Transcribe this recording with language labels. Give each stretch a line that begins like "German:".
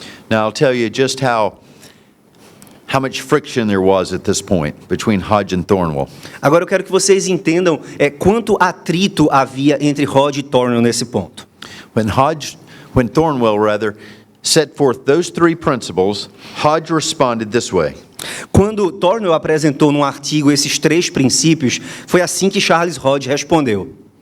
English: Now I'll tell you just how much friction there was at this point between Hodge and Thornwell.
Portuguese: Agora eu quero que vocês entendam quanto atrito havia entre Hodge e Thornwell nesse ponto.
English: When Thornwell set forth those three principles, Hodge responded this way.
Portuguese: Quando Thornwell apresentou num artigo esses três princípios, foi assim que Charles Hodge respondeu.